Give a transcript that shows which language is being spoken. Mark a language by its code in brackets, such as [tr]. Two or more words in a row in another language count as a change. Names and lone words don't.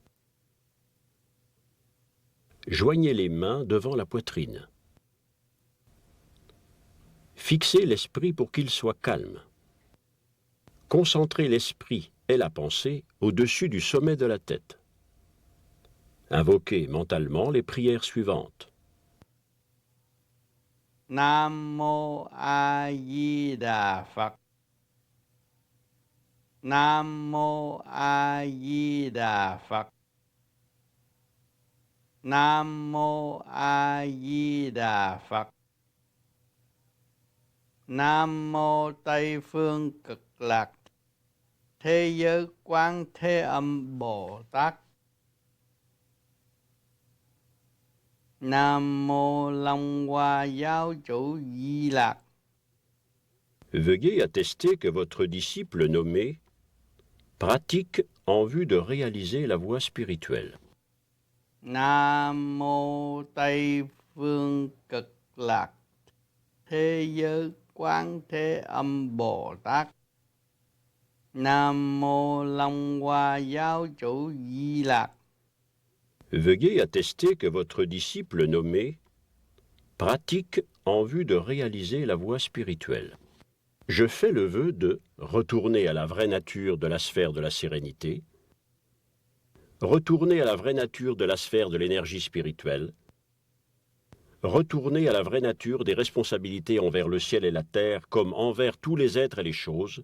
[fr] Joignez les mains devant la poitrine. Fixez l'esprit pour qu'il soit calme. Concentrez l'esprit et la pensée au-dessus du sommet de la tête. Invoquez mentalement les prières suivantes. [vi] Nam Mô A Di Đà Phật. Nam Mô A Di Đà Phật. Nam Mô A Di Đà Phật. Nam Mô Tây Phương Cực Lạc Thế Giới Quán Thế Âm Bồ Tát. Nam Mô Long Hoa Giáo Chủ Di Lạc. [fr] Veuillez attester que votre disciple nommé pratique en vue de réaliser la voie spirituelle. [vi] Nam Mô Tây Phương Cực Lạc Thế Giới Quán Thế Âm Bồ Tát. Nam Mô Long Hoa Giáo Chủ Di Lạc. [fr] Veuillez attester que votre disciple nommé pratique en vue de réaliser la voie spirituelle. Je fais le vœu de retourner à la vraie nature de la sphère de la sérénité, retourner à la vraie nature de la sphère de l'énergie spirituelle, retourner à la vraie nature des responsabilités envers le ciel et la terre comme envers tous les êtres et les choses.